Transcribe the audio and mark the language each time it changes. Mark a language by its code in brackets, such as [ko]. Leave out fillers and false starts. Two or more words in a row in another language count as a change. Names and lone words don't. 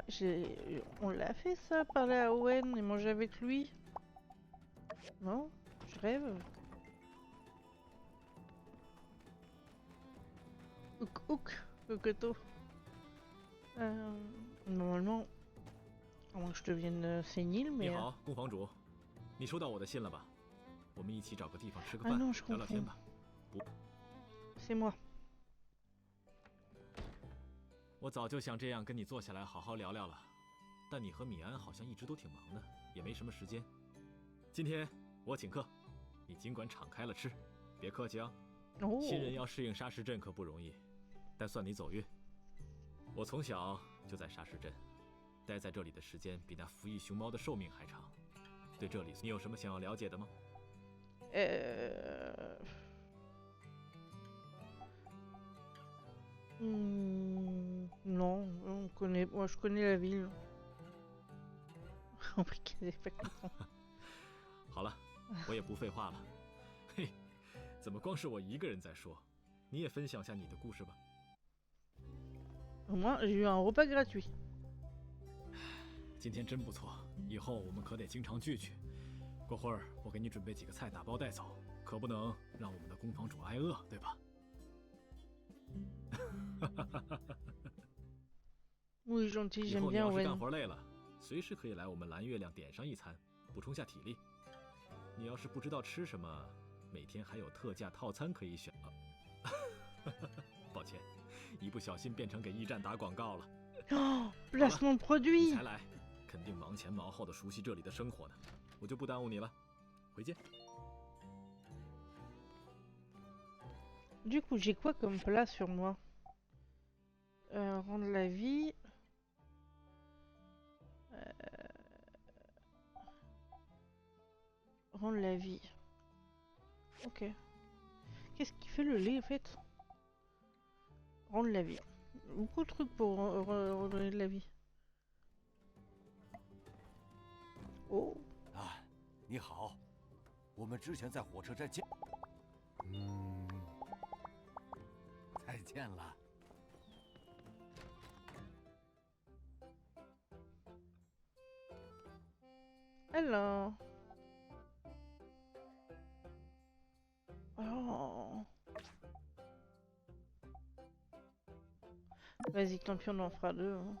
[fr] On l'a fait ça, parler à Owen et manger avec lui. Non? Je rêve. Hook, cocoto. Normalement, à moins que je devienne sénile, mais... [zh] 你好，cung房主，你收到我的信了吧？我们一起找个地方吃个 [fr] Ah [zh] 饭， [fr] non, je [zh] 聊聊天 [fr] comprends. [zh] 吧。 [fr] C'est moi. [zh] 我早就想这样跟你坐下来好好聊聊了，但你和米安好像一直都挺忙的，也没什么时间。今天我请客，你尽管敞开了吃，别客气啊。 [fr] Oh. [zh] 新人要适应沙石镇可不容易，但算你走运。我从小就在沙石镇，待在这里的时间比那服役熊猫的寿命还长。对这里，你有什么想要了解的吗？ [fr] Non, on connaît... Moi, je connais la ville. On brigadait pas content. [zh] 好了，我也不废话了。嘿，怎么光是我一个人在说？你也分享下你的故事吧。 [fr] Au moins, j'ai eu un repas gratuit. [zh] 今天真不错，以后我们可得经常聚聚。过会儿我给你准备几个菜打包带走，可不能让我们的工坊主挨饿，对吧 [fr] Oui, gentil, [zh] 以 [fr] j'aime [zh] 后你 [fr] bien [zh] 要是干 [fr] Owen. [zh] 活累了，随时可以来我们蓝月亮点上一餐，补充下体力。你要是不知道吃什么，每天还有特价套餐可以选啊。抱歉，一不小心变成给驿站打广告了。 [fr] Oh, placement de [zh] 你 [fr] produit. [zh] 才来，肯定忙前忙后的熟悉这里的生活呢。我就不耽误你了，回见。 [fr] Du coup, j'ai quoi comme plat sur moi? Rendre la vie... Rendre la vie. Ok. Qu'est-ce qui fait le lait, en fait? Rendre la vie. Beaucoup de trucs pour redonner de la vie. Oh. [zh] 啊，你好，我们之前在火车站见。再见了。 [fr] Alors. Oh. Vas-y, tant pis, on en fera deux.